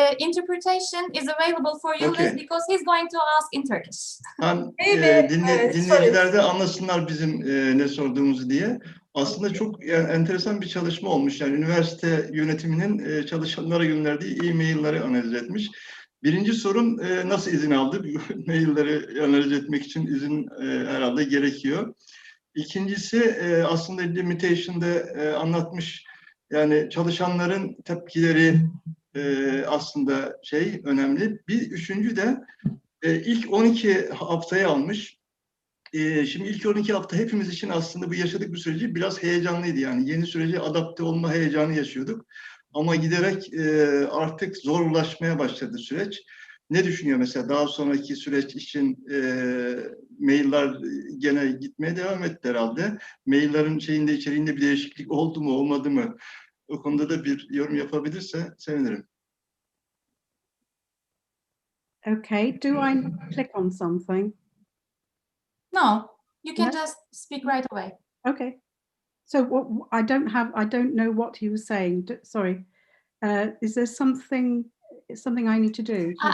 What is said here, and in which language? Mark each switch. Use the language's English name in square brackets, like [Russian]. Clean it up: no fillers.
[English] Interpretation is available for you, Okay. Liz, because he's going to ask in Turkish. [Turkish] Dinleyiciler de anlasınlar bizim ne sorduğumuzu diye. Aslında çok enteresan bir çalışma olmuş. Yani üniversite yönetiminin çalışanlara gönderdiği e-mailleri analiz etmiş. Birinci sorum nasıl izin aldı? Mailleri analiz etmek için izin herhalde gerekiyor. İkincisi aslında limitation'da anlatmış, yani çalışanların tepkileri aslında önemli. Bir üçüncü de ilk 12 haftayı almış. Şimdi ilk 12 hafta hepimiz için aslında bu yaşadık bu süreci biraz heyecanlıydı. Yani yeni sürece adapte olma heyecanı yaşıyorduk. Ama giderek artık zorlaşmaya başladı süreç. Ne düşünüyor mesela daha sonraki süreç için? Mailler gene gitmeye devam etti herhalde. Maillerin içeriğinde bir değişiklik oldu mu olmadı mı? O konuda da bir yorum yapabilirse sevinirim. [English] Okay, do I click on something? No, you can just speak right away. Okay. So I don't know what he was saying. Sorry. Is there something I need to do?